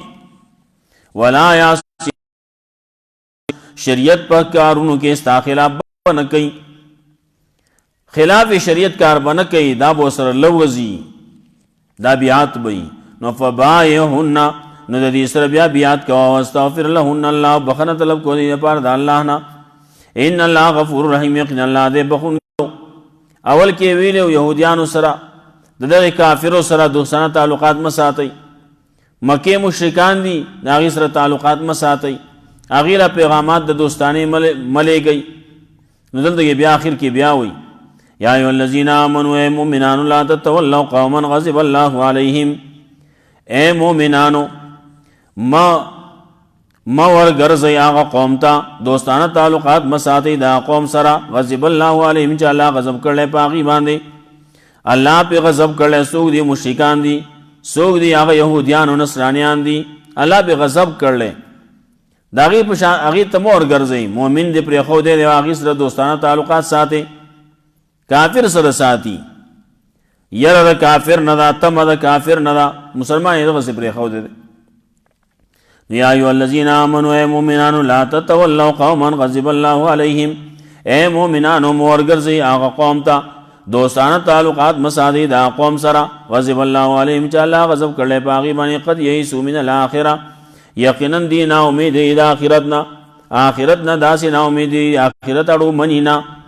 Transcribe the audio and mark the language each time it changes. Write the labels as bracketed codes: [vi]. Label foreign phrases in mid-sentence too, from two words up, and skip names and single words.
[ps] ولا یعصي شریعت په کارونو کې ستا خلاف به نه کوي خلاف شریعت کار به نه کوي دا به سره لوځي دا بیعت بئی. نو فبایهن نو د دې سره بیا بیعت کوه [ar] واستغفر لهن الله [ps] بخنه طلب کو دې لپاره د الله نه. [ar] ان الله غفور رحیم [ps] یقینا الله دې بخون. اول کې ویلو یهودیانو سره د دغه کافرو سره دوستانه تعلقات مه ساتئ. مکې مشرکان دي د هغې سره تعلقات مه ساتئ. هغې له پیغامات د دوستانې مه لیږئ. نو دلته کې بیا آخر کې بیا وایي [ar] یا ایها الذین آمنوا [ps] اے مومنانو [ar] لا تتولوا قوما غضب الله علیہم. [ps] اے مومنانو ما ورګرځئ هغه قوم ته دوستانه تعلقات مه ساتئ دا قوم سره [ar] غضب الله علیہم [ps] چې الله غضب کړلی په هغې باندې. الله پې غضب کړلی څوک دي مشرکان دي څوک دي هغه یهودیان او نصرانیان دي الله پې غضب کړلی د هغې په شان هغې ته مه ورګرځئ. مؤمن دې پرېښودی دی هغې سره دوستانه تعلقات ساتئ. کافر سره ساتي یره د کافر نه ده تمه د کافر نه ده مسلمان یې دغسې پرېښودی دی. [ar] یا ایها الذین آمنوا [ps] اے مومنانو [ar] لا تتولوا قوما غضب الله علیہم. [ps] اے مومنانو مه ورګرځئ هغه قوم ته دوستانه تعلقات مه ساتئ دا قوم سره [ar] غضب الله علیہم [ps] چې الله غضب کړلی په هغې باندې. [ar] قد یئسوا من الاخره [ps] یقینا دی نا امید دی د آخرت نه داسې نا امید دی آخرت اړو مني نه.